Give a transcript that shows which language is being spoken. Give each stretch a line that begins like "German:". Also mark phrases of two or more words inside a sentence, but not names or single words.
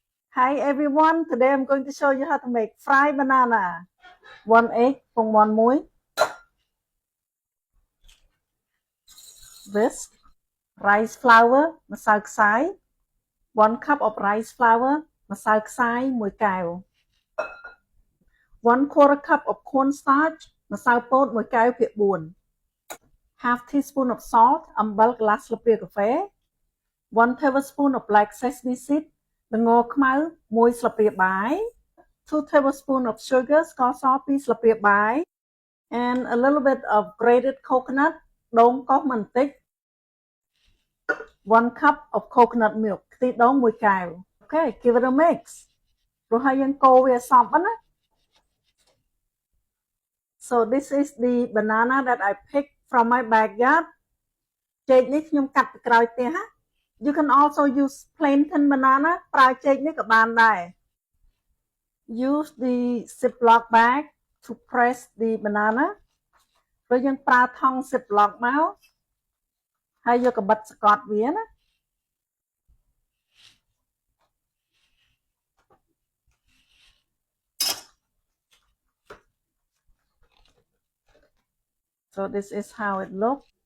English: Hi everyone, today I'm going to show you how to make fried banana. 1 egg, pong 1 whisk, rice flour
Khmer: ម្សៅខ្សាយ
English: 1 cup of rice flour
Khmer: ម្សៅខ្សាយ 1 កែវ
English: 1/4 cup of cornstarch
Khmer: ម្សៅពោត 1 កែវភាគ 4
English: half teaspoon of salt
Khmer: អំបិល កន្លះស្លាបព្រាកាហ្វេ
English: 1 tablespoon of black sesame seed
Khmer: ល្ងខ្មៅ 1 ស្លាបព្រាបាយ
English: 2 tablespoon of sugar
Khmer: ស្ករស 2 ស្លាបព្រាបាយ
English: and a little bit of grated coconut
Khmer: ដូងកោសបន្តិច
English: 1 cup of coconut milk
Khmer: ខ្ទិះដូង 1 កែវ
English: Okay, give it a mix
Khmer: ព្រោះហើយយើងកូរវាឲ្យសព្វណា
English: So this is the banana that I picked from my backyard
Khmer: ចេកនេះ ខ្ញុំកាត់ពីក្រោយផ្ទះណា
English: You can also use plantain banana
Khmer: ប្រើចេកនេះក៏បានដែរ
English: Use the ziploc bag to press the banana
Khmer: ព្រោះយើងប្រើថង់ ziploc មកហើយយកកាបិតសកត់វាណា
English: So this is how it looks.